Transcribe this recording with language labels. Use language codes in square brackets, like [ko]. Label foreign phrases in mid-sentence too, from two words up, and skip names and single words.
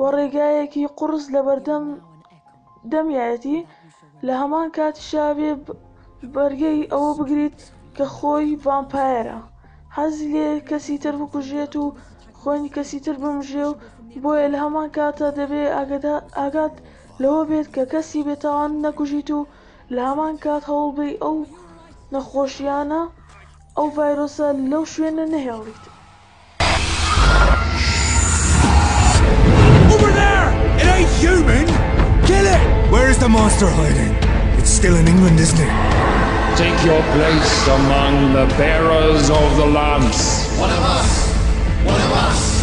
[ckb] ڕێگایەکی قورس لەبەردەم دەمیایەتی لە هەمان کاتیشا بێ بەرگەی ئەوە بگریت کە خۆی ڤامپایرە حەزی لێ کەسی تر بکوژێت و خوێنی کەسی تر بمژێ و بۆیە لە هەمان کاتە دەبێ ئاگات لەوە بێت کە کەسی بێتاوان نەکوژیت و لە هەمان کات هەوڵ بێ ئەو نەخۆشیانە ئەو ڤایرۆسە لەو شوێنە نەهێڵیت. [en] Over there! It ain't human! Kill it! Where is the monster hiding? It's still in England, isn't it? Take your place among the bearers of the lance. One of us! One of us!